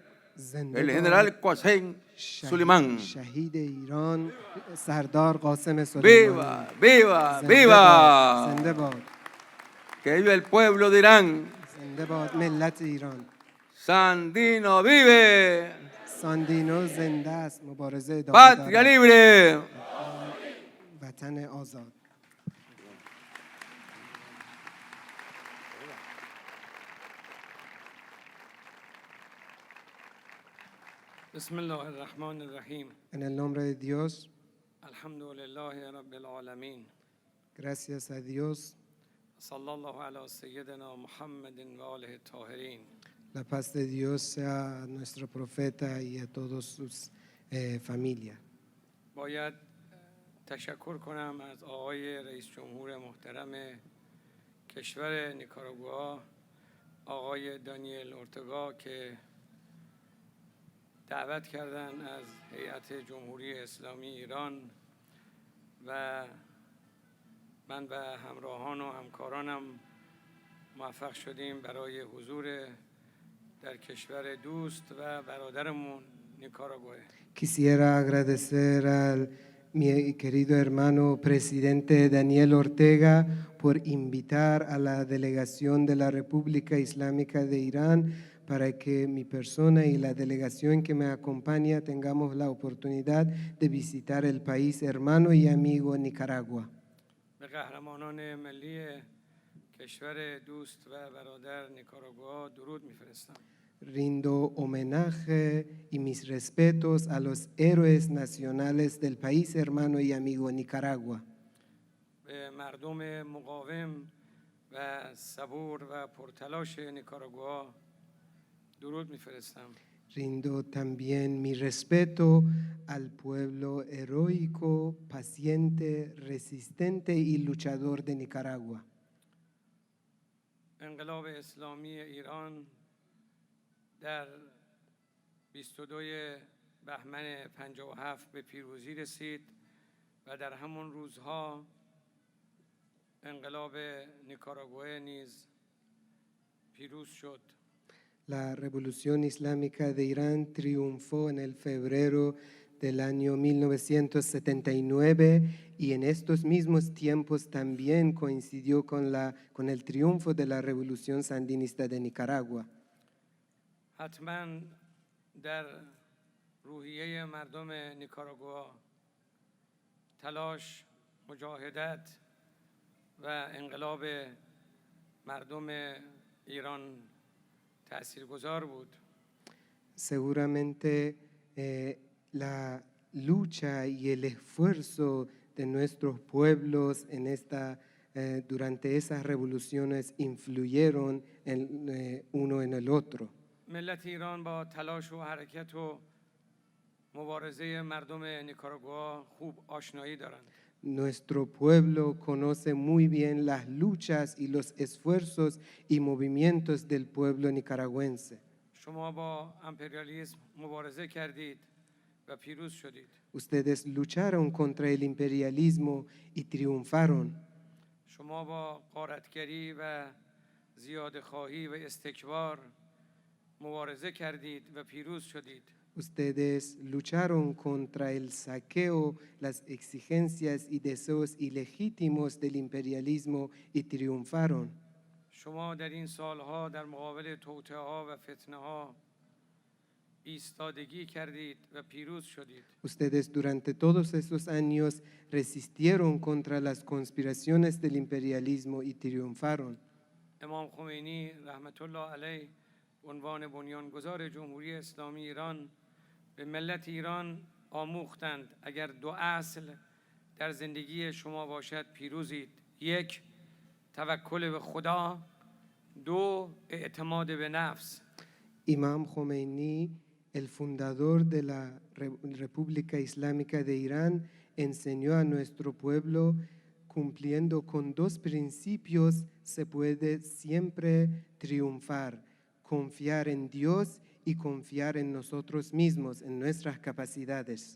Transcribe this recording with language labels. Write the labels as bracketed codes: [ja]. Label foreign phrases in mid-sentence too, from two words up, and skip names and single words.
[fa] زنده [es] el [fa] باد [es] general Qasem Soleimani. [fa] شهید ایران سردار قاسم سلیمانی. [es] Viva, viva, [fa] زنده [es] viva. [fa] باد. زنده باد. [es] Que viva el pueblo de Irán. [fa] زنده باد ملت ایران. [es] Sandino vive. [fa] ساندینو زنده است، مبارزه ادامه [es] Patria [fa] دارد. [es] libre. [fa] وطن آزاد. [ar] بسم الله الرحمن الرحیم. [es] En el nombre de Dios, [ar] الحمد لله رب العالمین. [es] gracias a Dios, [ar] صلی الله علی سیدنا محمد و آله الطاهرین. [es] la paz de Dios sea a nuestro profeta y a todos sus familia. [fa] باید تشکر کنم از آقای رئیس جمهور محترم کشور نیکاراگوآ آقای دانیل اورتگا که دعوت کردن از هیئت جمهوری اسلامی ایران و من و همراهان و همکارانم موفق شدیم برای حضور در کشور دوست و برادرمون نیکاراگوآ. [es] Quisiera agradecer al mi querido hermano presidente Daniel Ortega por invitar a la delegación de la República Islámica de Irán para que mi persona y la delegación que me acompaña tengamos la oportunidad de visitar el país hermano y amigo Nicaragua. [fa] به قهرمانان ملی کشور دوست و برادر نیکاراگوآ درود میفرستم. [es] Rindo homenaje y mis respetos a los héroes nacionales del país hermano y amigo Nicaragua. [fa] به مردم مقاوم و صبور و پرتلاش نیکاراگوآ درود میفرستم. [es] Rindo también mi respeto al pueblo heroico, paciente, resistente y luchador de Nicaragua. [fa] انقلاب اسلامی ایران در 22 بهمن 57 به پیروزی رسید و در همون روزها انقلاب نیکاراگوآ نیز پیروز شد. [es] La revolución islámica de Irán triunfó en el febrero del año 1979 y en estos mismos tiempos también coincidió con el triunfo de la revolución sandinista de Nicaragua. [fa] حتما در روحیه مردم نیکاراگوآ تلاش، مجاهدت و انقلاب مردم ایران تأثیرگذار بود. [es] Seguramente la lucha y el esfuerzo de nuestros pueblos durante esas revoluciones influyeron uno en el otro. [fa] ملت ایران با تلاش و حرکت و مبارزه مردم نیکاراگوآ خوب آشنایی دارند. [es] Nuestro pueblo conoce muy bien las luchas y los esfuerzos y movimientos del pueblo nicaragüense. [fa] شما با امپریالیسم مبارزه کردید و پیروز شدید. [es] Ustedes lucharon contra el imperialismo y triunfaron. [fa] شما با غارتگری و زیادخواهی و استکبار مبارزه کردید و پیروز شدید. [es] Ustedes lucharon contra el saqueo, las exigencias y deseos ilegítimos del imperialismo y triunfaron. [fa] شما در این سالها در مقابل توطئه‌ها و فتنه‌ها ایستادگی کردید و پیروز شدید. [es] Ustedes durante todos esos años resistieron contra las conspiraciones del imperialismo y triunfaron. [fa] امام خمینی [ar] رحمت الله علیه [fa] عنوان بنیانگذار جمهوری اسلامی ایران به ملت ایران آموختند اگر دو اصل در زندگی شما باشد پیروزید. یک، توکل به خدا. دو، اعتماد به نفس. [es] Imam Khomeini, el fundador de la República Islámica de Irán, enseñó a nuestro pueblo, cumpliendo con dos principios se puede siempre triunfar: confiar en Dios y confiar en nosotros mismos, en nuestras capacidades.